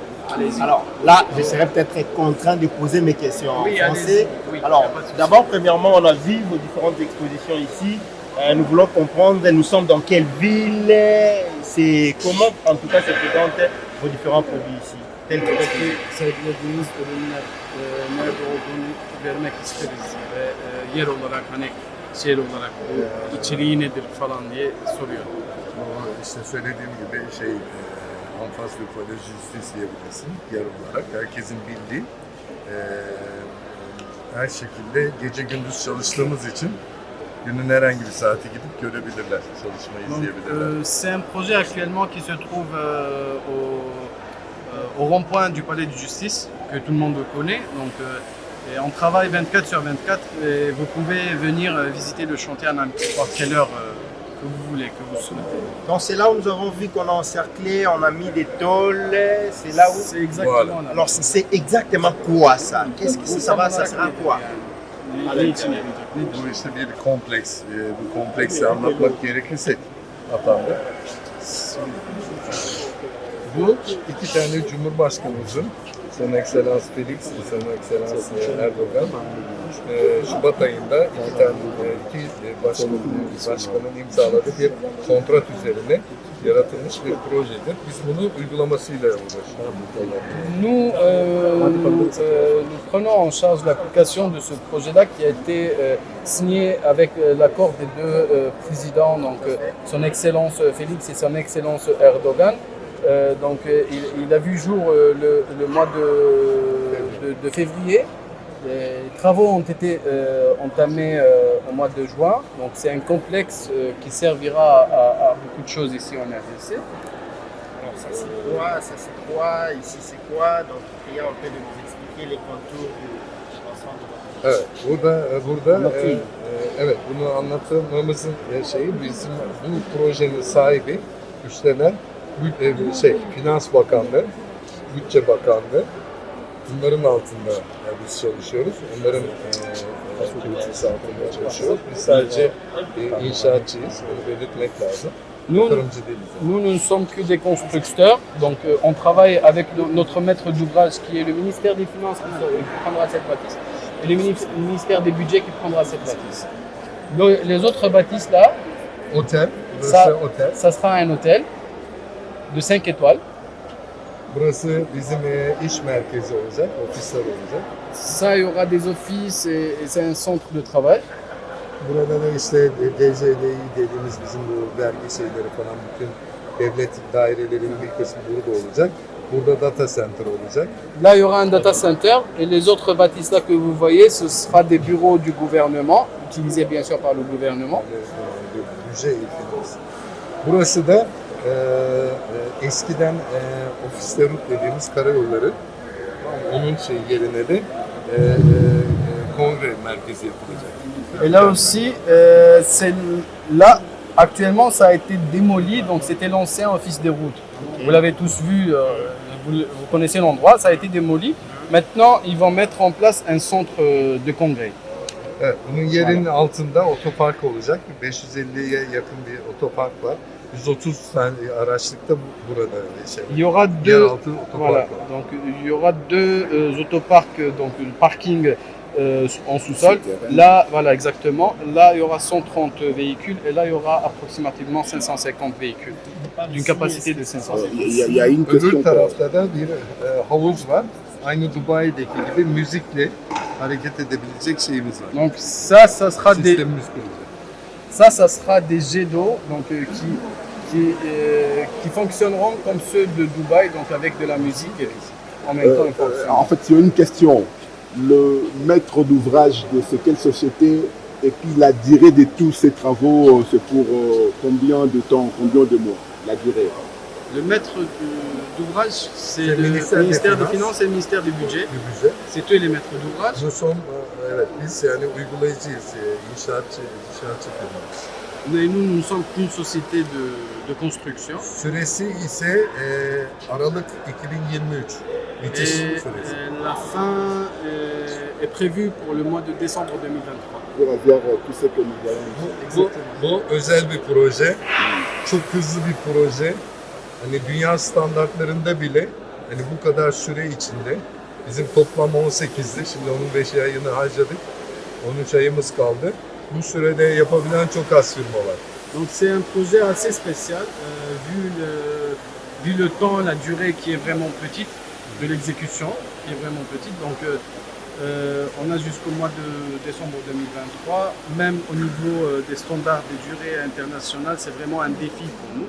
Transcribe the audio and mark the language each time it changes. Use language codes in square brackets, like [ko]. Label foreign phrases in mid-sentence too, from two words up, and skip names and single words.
[fr] Allez-y. Alors là, je serais peut-être contraint de poser mes questions en français. Oui, alors d'abord, premièrement, on a vu vos différentes expositions ici. Nous voulons comprendre, nous sommes dans quelle ville, c'est comment en tout cas se présentent vos différents produits ici. [tr] Sergilediğimiz ürünler nerede olduğunu vermek isteriz ve yer olarak hani şehir olarak içeriği nedir falan diye soruyor. İşte söylediğim gibi [fr] en face du Palais de Justice [tr] diyebilirsin yer olarak. Herkesin bildiği her şekilde gece gündüz çalıştığımız için günün herhangi bir saati gidip görebilirler, çalışmayı izleyebilirler. [fr] C'est un projet actuellement qui se trouve au rond-point du Palais de Justice, que tout le monde connaît. Donc, et on travaille 24 sur 24 et vous pouvez venir visiter le chantier à n'importe quelle heure que vous voulez, que vous souhaitez. Donc c'est là où nous avons vu qu'on a encerclé, on a mis des tôles, c'est là où... C'est exactement Voilà. là. Alors c'est exactement quoi ça? Qu'est-ce que ça sera quoi? [tr] Ne için yarayacak? Nedir? Bu işte bir kompleks. Bu kompleksi anlatmak gerekirse Atan'da. Bu iki tane Cumhurbaşkanımızın, [fr] Son Excellence [tr] Felix ve [fr] Son Excellence [tr] Erdoğan, Şubat ayında iki başkanın imzaladığı bir kontrat üzerine yaratılmış bir projedir. Biz bunu uygulamasıyla uğraşıyoruz. [fr] Nous prenons en charge l'application de ce projet-là qui a été signé avec l'accord des deux présidents, donc Son Excellence Félix et Son Excellence Erdogan. Donc il a vu jour le mois de février. Les travaux ont été entamés au mois de juin. Donc c'est un complexe qui servira à beaucoup de choses ici en RDC. Alors ça c'est quoi, ici c'est quoi? Donc il y a un peu de nous expliquer les contours de l'ensemble. [tr] Evet, burada evet bunu anlatmamızın şeyi bizim bu projenin sahibi, üstlenen Finans Bakanlığı, Bütçe Bakanlığı. Bunların altında biz çalışıyoruz. Onların politikası altında çalışıyoruz. Biz sadece inşaatçıyız. Bunu belirtmek lazım. [fr] Nous ne sommes que des constructeurs, donc on travaille avec notre maître d'ouvrage qui est le ministère des Finances qui prendra cette bâtisse et le ministère des Budgets qui prendra cette bâtisse. Les autres bâtisses là, [tr] Otel, [fr] ça sera un hôtel de 5 étoiles. [tr] Burası bizim iş merkezi olacak, ofisler olacak. [fr] Ça, il y aura des offices et c'est un centre de travail. [tr] Burada da işte DCDİ dediğimiz bizim bu vergi şeyleri falan bütün devlet dairelerinin bir kısmı burada olacak. Burada [en] data center [tr] olacak. [fr] Là, il y aura un [en] data center [fr] et les autres bâtisses là que vous voyez, ce sera des bureaux du gouvernement, utilisés bien sûr par le gouvernement. [tr] Budget finans. Burası da eskiden Ofislerut dediğimiz karayolları, onun yerine de kongre merkezi yapılacak. [fr] Et là aussi, là, actuellement, ça a été démoli, donc c'était l'ancien office des routes. Vous l'avez tous vu, vous connaissez l'endroit, ça a été démoli. Maintenant, ils vont mettre en place un centre de congrès. [tr] Evet, bunun yerinin altında otopark olacak. 550'ye yakın bir otopark var. 130 tane araçlık da burada [fr] Il y aura deux, [tr] yeraltı otopark [fr] voilà, [tr] var. [fr] donc il y aura deux autoparcs, donc le parking en sous-sol. Là, voilà, exactement. Là, il y aura 130 véhicules et là, il y aura approximativement 550 véhicules d'une capacité de 550. Il y a une [tr] Öbür [fr] question. [tr] tarafta da bir havuz var. Aynı Dubai'deki gibi müzikle hareket edebilecek şeyimiz var. [fr] Donc ça sera des, [tr] Sistemimiz kurulacak. [fr] ça sera des jets d'eau donc, qui fonctionneront comme ceux de Dubaï, donc avec de la musique en même temps. En fait, c'est une question. Le maître d'ouvrage de quelle société et puis la durée de tous ces travaux, c'est pour combien de temps, combien de mois, la durée? Le maître d'ouvrage, c'est Le le ministère ministère des des Finances et le ministère du Budget. [tr] Bir müze. [fr] C'est eux les maîtres d'ouvrage. Nous sommes, [tr] evet biz yani uygulayıcıyız, inşaatçı firmayız. [fr] Mais nous sommes une société de construction. [tr] Süresi ise Aralık 2023. Bitiş [fr] Et [tr] süresi. [fr] la fin est prévue pour le mois de décembre 2023. Pour avoir tout ce que nous avons. [tr] Bu özel bir proje. Çok hızlı bir proje. Hani dünya standartlarında bile hani bu kadar süre içinde bizim toplam 18'di. Şimdi onun 5 ayını harcadık. 13 ayımız kaldı. Bu sürede yapabilen çok az firma var. [fr] Donc c'est un projet assez spécial vu le temps, la durée qui est vraiment petite de l'exécution, qui est vraiment petite. Donc on a jusqu'au mois de décembre 2023. Même au niveau des standards de durée internationale, c'est vraiment un défi pour nous.